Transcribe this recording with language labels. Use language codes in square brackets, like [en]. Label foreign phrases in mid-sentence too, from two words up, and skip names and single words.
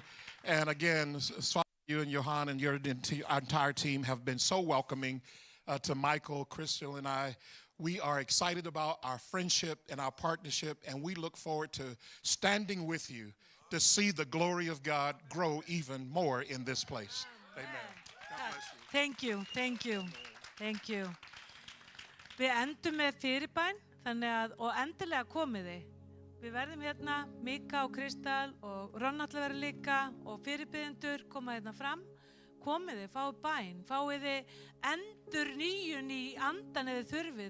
[en] And again, you and Johan and your entire team have been so welcoming to Michael, Crystal, and I. We are excited about our friendship and our partnership, and we look forward to standing with you to see the glory of God grow even more in this place. Amen. God bless you. Thank you, thank you, thank you. [is] Við endum með fyrirbæn, og endilega komið þið. Við verðum hérna, Mika og Kristal og Ronnalli verður líka og fyrirbiðendur koma hérna fram. Komið þið, fáið bæn, fáið þið endur nýjun í andan eða þurfið.